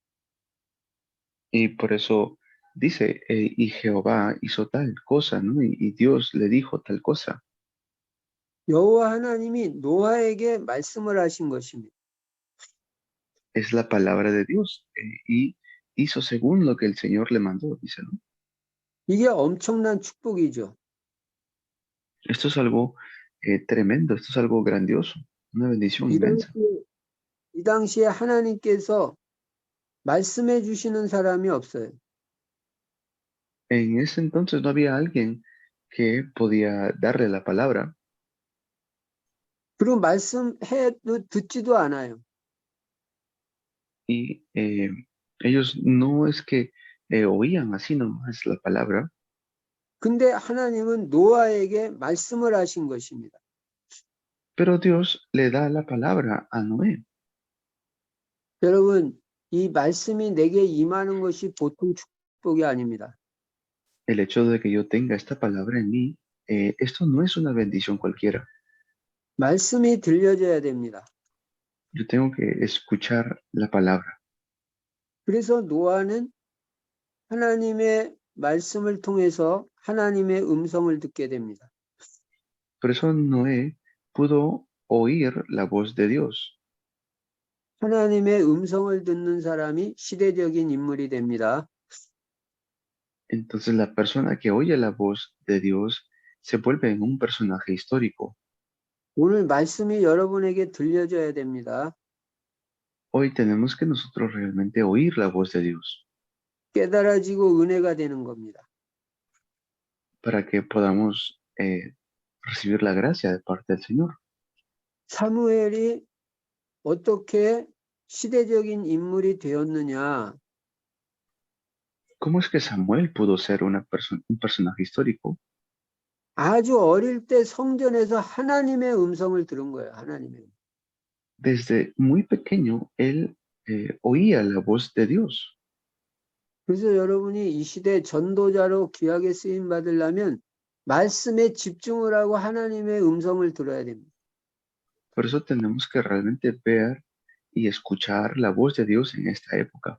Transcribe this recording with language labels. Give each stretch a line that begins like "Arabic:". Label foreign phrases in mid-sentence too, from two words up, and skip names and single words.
Spanish: Y por eso dice, y Jehová hizo tal cosa, ¿no? Y Dios le dijo tal cosa.
Korean: 여호와 하나님이 노아에게 말씀을 하신 것입니다.
Spanish: Es la palabra de Dios y hizo según lo que el Señor le mandó, dice, ¿no?
Korean: 이게 엄청난 축복이죠.
Spanish: Esto es algo tremendo, esto es algo grandioso, una bendición inmensa.
Korean: 이 당시에 하나님께서 말씀해 주시는 사람이 없어요.
Spanish: En ese entonces no había alguien que podía darle la palabra
Korean: 그리고 말씀해도 듣지도 않아요.
Spanish: y ellos no es que oían así nomás la palabra,
Korean: 근데 하나님은 노아에게 말씀을 하신 것입니다.
Spanish: pero Dios le da la palabra a Noé.
Korean: 여러분, 이 말씀이 내게 임하는 것이 보통 축복이 아닙니다.
Spanish: El hecho de que yo tenga esta palabra en mí, esto no es una bendición cualquiera.
Korean: 말씀이 들려져야 됩니다.
Spanish: Yo tengo que escuchar la palabra.
Korean: 그래서 노아는 하나님의 말씀을 통해서 하나님의 음성을 듣게 됩니다.
Spanish: Por eso Noé pudo oír la voz de Dios.
Korean: 하나님의 음성을 듣는 사람이 시대적인 인물이 됩니다.
Spanish: Entonces la persona que oye la voz de Dios se vuelve en un personaje histórico.
Korean: 오늘 말씀이 여러분에게 들려져야 됩니다.
Spanish: Hoy tenemos que nosotros realmente oír la voz de Dios
Korean: 깨달아지고 은혜가 되는 겁니다.
Spanish: para que podamos recibir la gracia de parte del Señor.
Korean: 사무엘이 어떻게 시대적인 인물이 되었느냐?
Spanish: ¿Cómo es que Samuel pudo ser un personaje histórico?
Korean: 아주 어릴 때 성전에서 하나님의 음성을 들은 거예요. 하나님의.
Spanish: Desde muy pequeño él oía la voz de Dios.
Korean: 그래서 여러분이 이 시대 전도자로 귀하게 쓰임 받으려면 말씀에 집중을 하고 하나님의 음성을 들어야 됩니다.
Spanish: Por eso tenemos que realmente ver y escuchar la voz de Dios en esta época.